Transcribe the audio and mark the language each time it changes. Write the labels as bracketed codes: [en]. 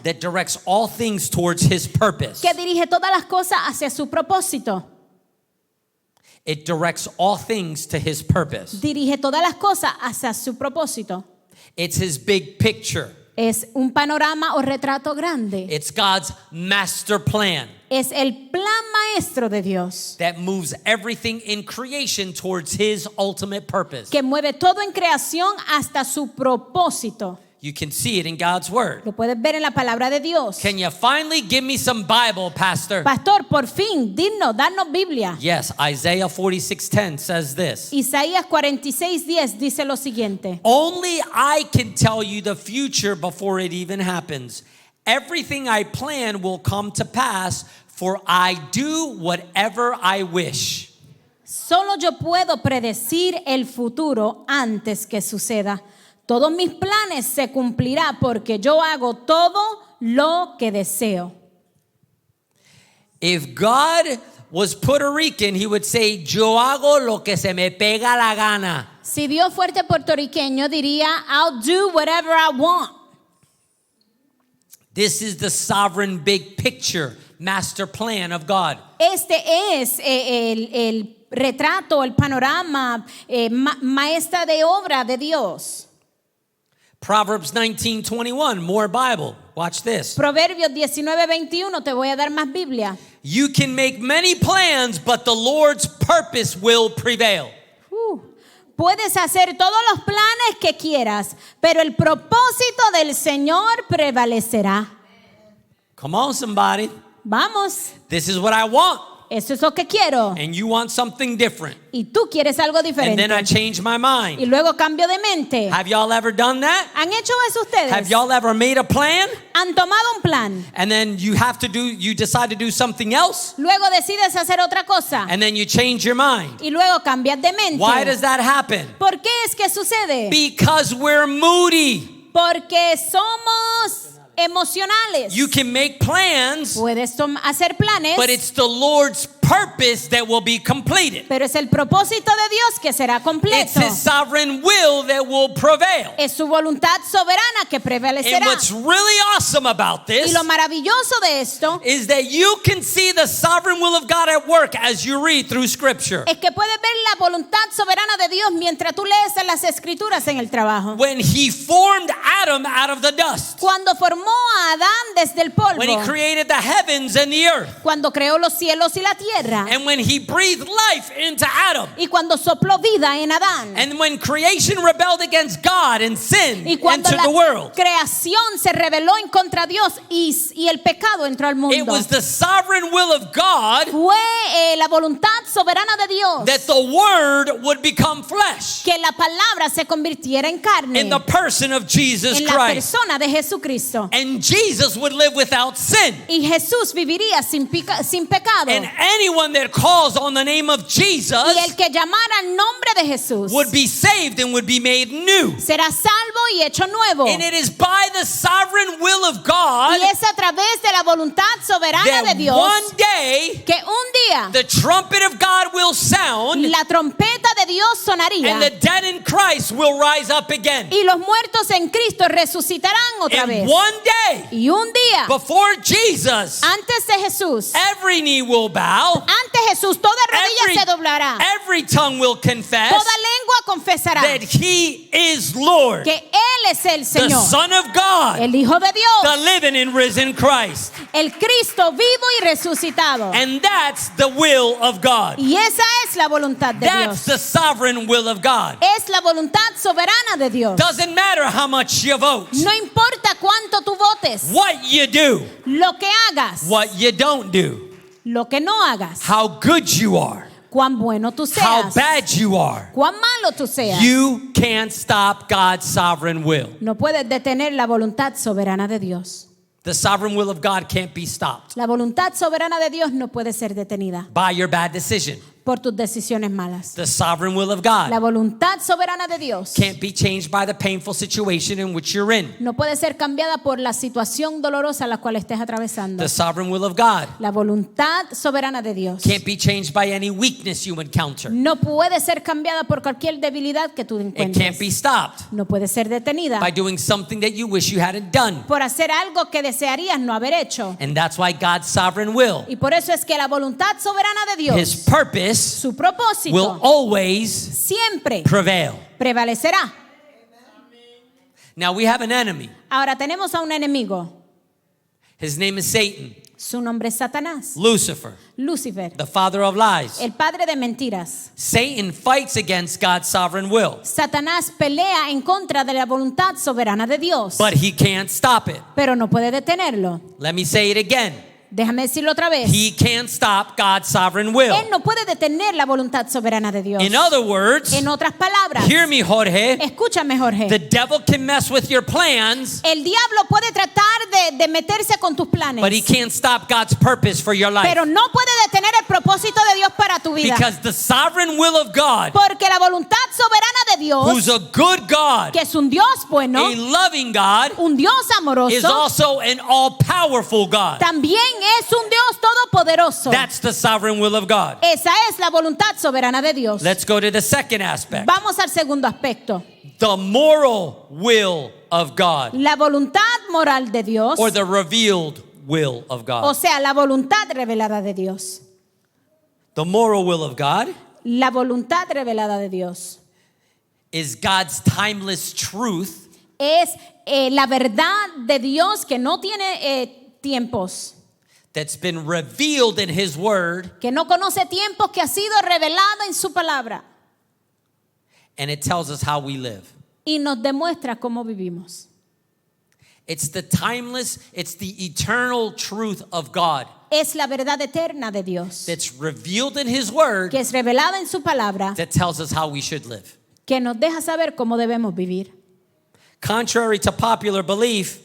[en] that directs all things towards his purpose. [es] que dirige todas las cosas hacia su propósito. [en] It directs all things to his purpose. [es] Dirige todas las cosas hacia su propósito. [en] It's his big picture. [es] Es un panorama o retrato grande. [en] It's God's master plan [es] Es el plan maestro de Dios [en] that moves everything in creation towards his ultimate purpose. [es] que mueve todo en creación hasta su propósito. [en] You can see it in God's word. [es] Lo puedes ver en la palabra de Dios. [en] Can you finally give me some Bible, Pastor? [es] Pastor, por fin, danos Biblia. [en] Yes, Isaiah 46:10 says this. [es] Isaías 46:10 dice lo siguiente. [en] Only I can tell you the future before it even happens. Everything I plan will come to pass, for I do whatever I wish. [es] Solo yo puedo predecir el futuro antes que suceda. Todos mis planes se cumplirán porque yo hago todo lo que deseo. [en] If God was Puerto Rican, he would say, [es] yo hago lo que se me pega la gana. Si Dios fuerte puertorriqueño diría, [en] I'll do whatever I want. This is the sovereign big picture, master plan of God. [es] Este es el retrato, el panorama, maestra de obra de Dios. [en] Proverbs 19:21, more Bible. Watch this. [es] Proverbios 19:21, te voy a dar más Biblia. [en] You can make many plans, but the Lord's purpose will prevail. [es] Puedes hacer todos los planes que quieras, pero el propósito del Señor prevalecerá. [en] Come on, somebody. [es] Vamos, [en] This is what I want. [es] eso es lo que quiero. [en] And you want something different. [es] Y tú quieres algo [en] And [es] diferente. [en] then I change my [es] Y [en] mind. [es] luego cambio de mente. [en] Have y'all ever done that? [es] ¿Han hecho eso ustedes? [en] Have y'all ever made a plan? [es] ¿Han tomado un plan? [en] And then you decide to do something else? [es] Luego decides hacer otra cosa. [en] And then you change your mind. [es] Y luego cambias de mente. [en] Why does that happen? [es] ¿Por qué es que sucede? [en] Because we're moody. [es] Porque somos emocionales. [en] You can make plans, [es] Puedes hacer planes, [en] but it's the Lord's purpose that will be completed. [es] pero es el propósito de Dios que será [en] It's [es] completo. [en] his sovereign will that will prevail. [es] Es su voluntad soberana que [en] And [es] prevalecerá. [en] what's really awesome about [es] Y [en] this [es] lo maravilloso de esto [en] is that you can see the sovereign will of God at work as you read through Scripture. [es] es que puedes ver la voluntad soberana de Dios mientras tú lees en las escrituras en el trabajo. [en] When he formed Adam out of the dust, [es] Cuando formó a Adán desde el polvo, [en] when he created the heavens and the earth, [es] cuando creó los cielos y la tierra, [en] and when he breathed life into Adam, [es] y cuando sopló vida en Adán, [en] and when creation rebelled against God and sin [es] y cuando [en] entered [es] la [en] the world, [es] creación se rebeló en contra de Dios y el pecado entró al [en] it [es] mundo, [en] was the sovereign will of God [es] fue la voluntad soberana de Dios [en] that the Word would become flesh [es] que la palabra se convirtiera en carne [en] in the person of Jesus [es] en la [en] Christ. [es] persona de Jesucristo. [en] And Jesus would live without sin. [es] Y Jesús viviría sin pecado. [en] And anyone that calls on the name of Jesus [es] Y el que llamara el nombre de Jesús [en] would be saved and would be made new. [es] será salvo y hecho nuevo. [en] And it is by the sovereign will of God [es] Y es a través de la voluntad soberana de [en] that [es] Dios [en] one day [es] que un día [en] the trumpet of God will sound [es] la trompeta de Dios sonaría [en] and the dead in Christ will rise up again. [es] y los muertos en Cristo resucitarán otra [en] And [es] vez. [en] one day [es] Y un día, [en] before Jesus, [es] antes de Jesús, [en] every knee will bow, [es] ante Jesús, toda rodilla se doblará, [en] every tongue will confess [es] toda lengua confesará [en] that he is Lord. [es] que Él es el [en] the [es] Señor, [en] Son of God, [es] el Hijo de [en] the [es] Dios, [en] living and risen Christ. [es] el Cristo vivo y resucitado. [en] And that's the will of God. [es] Y esa es la voluntad de [en] That's the sovereign will of God. [es] Es la voluntad soberana de Dios. [en] Doesn't matter how much you vote, [es] No importa cuánto tú votes, [en] what you do, [es] lo que hagas, [en] what you don't do, [es] lo que no hagas, [en] how good you are, [es] cuán bueno tú [en] how [es] seas, [en] bad you are. [es] cuán malo tú seas. [en] You can't stop God's sovereign will. [es] No puedes detener la voluntad soberana de Dios. [en] The sovereign will of God can't be stopped [es] La voluntad soberana de Dios no puede ser detenida [en] by your bad decision. [es] por tus decisiones malas. [en] The sovereign will of [es] La [en] God [es] voluntad soberana de Dios [en] can't be changed by the painful situation in which you're in. [es] no puede ser cambiada por la situación dolorosa la cual estés atravesando. [en] The sovereign will of God [es] La voluntad soberana de Dios [en] can't be changed by any weakness you encounter. [es] no puede ser cambiada por cualquier debilidad que tú [en] It can't be [es] encuentres. [en] stopped [es] No puede ser detenida [en] by doing something that you wish you hadn't done. [es] por hacer algo que desearías no haber hecho. [en] And that's why God's sovereign will, [es] Y por eso es que la voluntad soberana de [en] His purpose, [es] su propósito, [en] will always [es] siempre [en] prevail. [es] prevalecerá. [en] Now we have an enemy. [es] Ahora tenemos a un enemigo. [en] His name is Satan, [es] Su nombre es Satanás, [en] Lucifer, [es] Lucifer, [en] the father of lies. [es] el padre de mentiras. [en] Satan fights against God's sovereign will, [es] Satanás pelea en contra de la voluntad soberana de Dios, [en] but he can't stop it. [es] pero no puede detenerlo. [en] Let me say it again. [es] Déjame decirlo otra vez. [en] He can't stop God's sovereign will. [es] Él no puede detener la voluntad soberana de Dios. [en] In other words, [es] En otras palabras, [en] hear me, Jorge. [es] escúchame, Jorge. [en] The devil can mess with your plans, [es] El diablo puede tratar de meterse con tus planes, [en] but he can't stop God's purpose for your life. [es] pero no puede detener el propósito de Dios para tu vida. [en] Because the sovereign will of God, [es] Porque la voluntad soberana de [en] who's [es] Dios, [en] a good God, [es] que es un Dios bueno, [en] a loving God, [es] un Dios [en] is [es] amoroso, [en] also an all-powerful God. [es] también es un Dios todopoderoso. [en] That's the sovereign will of God. [es] Esa es la voluntad soberana de Dios. [en] Let's go to the second aspect. [es] Vamos al segundo aspecto. [en] The moral will of God, [es] La voluntad moral de Dios, [en] or the revealed will of [es] o [en] God. [es] sea, la voluntad revelada de Dios. [en] The moral will of God [es] La voluntad revelada de Dios [en] is God's timeless truth [es] es la verdad de Dios que no tiene tiempos, [en] that's been revealed in His Word, [es] que no conoce tiempos, que ha sido revelada en su palabra [en] and it tells us how we live. [es] y nos demuestra cómo vivimos. [en] It's the timeless, it's the eternal truth of God [es] Es la verdad eterna de Dios [en] that's revealed in His Word [es] que es revelada en su palabra, [en] that tells us how we should live. [es] que nos deja saber cómo debemos vivir. [en] Contrary to popular belief,